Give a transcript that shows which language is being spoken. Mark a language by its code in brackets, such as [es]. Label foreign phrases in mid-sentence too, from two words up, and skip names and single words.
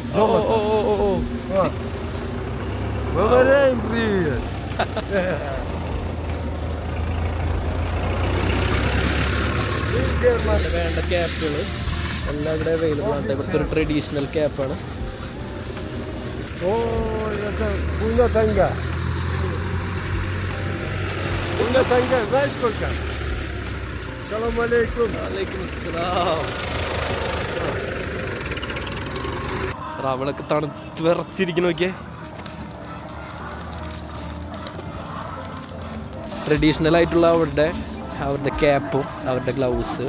[ru] Говорим привет. [ml] വേണ്ട ക്യാപ്പുകൾ എല്ലാം ഇവിടെ അവൈലബിൾ ആണ്. ഇവിടുത്തെ ഒരു ട്രഡീഷണൽ ക്യാപ്പാണ്. [ru] О, это Буйна Танга. Буйна Танга, знаешь сколько? [ar] Салам алейкум. [ml] റാവളൊക്കെ തണുത്ത് വിറച്ചിരിക്കുന്നു. നോക്കിയേ, ട്രഡീഷണൽ ആയിട്ടുള്ള അവരുടെ ക്യാപ്പും അവരുടെ ഗ്ലൗസ്.